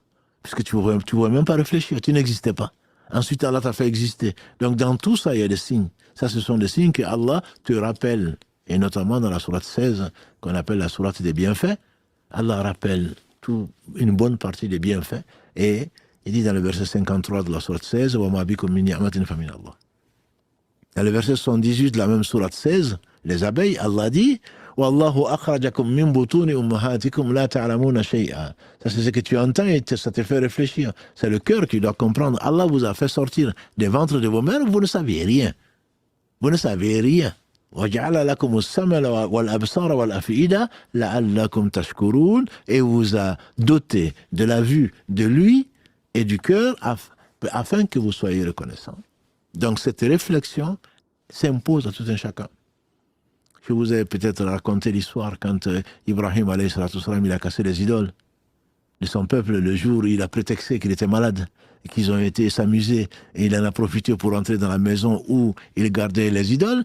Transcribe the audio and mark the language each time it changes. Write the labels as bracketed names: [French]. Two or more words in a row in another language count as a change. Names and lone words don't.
[French] Puisque tu ne pouvais même pas réfléchir, tu n'existais pas. Ensuite, Allah t'a fait exister. Donc, dans tout ça, il y a des signes. Ça, ce sont des signes que Allah te rappelle. Et notamment dans la sourate 16, qu'on appelle la sourate des bienfaits, Allah rappelle une bonne partie des bienfaits. Et il dit dans le verset 53 de la sourate 16, « [Arabic] وما بكم من نعمة فمن الله ». [French] Dans le verset 78 de la même sourate 16, les abeilles, Allah dit, « [Arabic] والله أخرجكم من بطون أمهاتكم لا تعلمون شيئا ». [French] Ça, c'est ce que tu entends et ça te fait réfléchir. C'est le cœur qui doit comprendre. Allah vous a fait sortir des ventres de vos mères, vous ne saviez rien. Vous ne savez rien. [Arabic] وَجَعَلَ لَكُمُ السَّمْعَ وَالْأَبْصَارَ وَالْأَفْئِدَةَ لَعَلَّكُمْ تَشْكُرُونَ, [French] et vous a doté de la vue de lui et du cœur afin que vous soyez reconnaissants. Donc cette réflexion s'impose à tout un chacun. Je vous ai peut-être raconté l'histoire quand Ibrahim [Arabic] عليه الصلاة السلام, [French] il a cassé les idoles de son peuple le jour où il a prétexté qu'il était malade et qu'ils ont été s'amuser, et il en a profité pour entrer dans la maison où il gardait les idoles.